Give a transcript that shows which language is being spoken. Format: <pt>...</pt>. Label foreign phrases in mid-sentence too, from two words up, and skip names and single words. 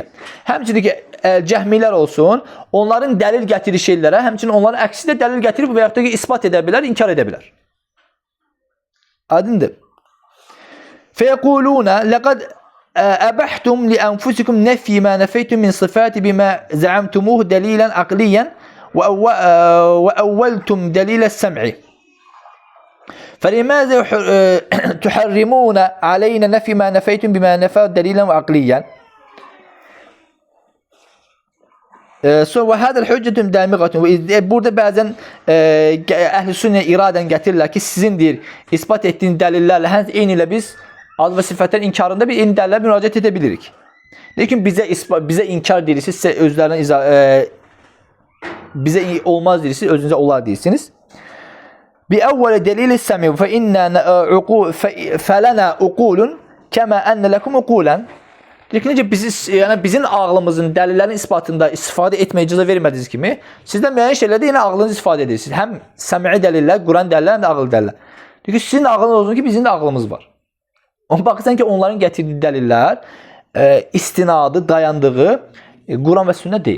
<az>Həmçinin ki, cəhmilər olsun, onların dəlil gətirir şeylərə, həmçinin onların əksi də dəlil gətirib və yaxud da ki, ispat edə bilər, inkar edə bilər. Aydındır.</az> <ar>فيقولون لقد أبحتم لأنفسكم نفي ما نفيتم من الصفات بما زعمتموه دليلا عقليا وأولتم الدليل السمعي. فلماذا تحرمون علينا نفي ما نفيتم بما نفى دليلا وعقليا وهذا الحجة دامغة.</ar> <az>Burada bəzən əhl-i sünnə iradən gətirirlər ki, sizin deyir, ispat etdiyiniz dəlillərlə eyni ilə biz ad və sifətlərin inkarında bir eyni dəlillərlə müraciət edə bilirik. Lakin bizə inkar deyirsiniz, sizə özlərinə bizə olmaz deyirsiniz, özünüzə olar deyirsiniz.</az> <ar>بأول دليل السمع فلنا عقول كما أن لكم عقولا.</ar> <az>Necə bizim ağlımızın dəlillərin isbatında istifadə etməyə icazə vermədiyiniz kimi, sizdən müəyyən şeylərdə yenə ağlınızı istifadə edirsiniz. Həm səm'i dəlillər, Quran dəlillər, həm də ağıl dəlillər. Çünki sizin ağlınız olsun ki, bizim də ağlımız var. Amma baxırsan ki, onların gətirdiyi dəlillər istinadı, dayandığı Quran və sünnə deyil.</az>